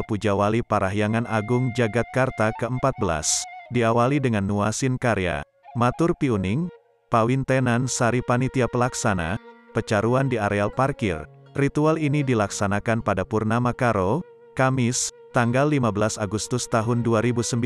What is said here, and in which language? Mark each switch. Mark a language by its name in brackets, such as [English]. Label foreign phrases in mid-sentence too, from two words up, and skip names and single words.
[Indonesian] Puja Wali Parahyangan Agung Jagatkarta ke-14, diawali dengan nuasin karya, matur piuning, pawintenan sari panitia pelaksana, pecaruan di areal parkir. Ritual ini dilaksanakan pada Purnama Karo, Kamis, tanggal 15 Agustus tahun 2019.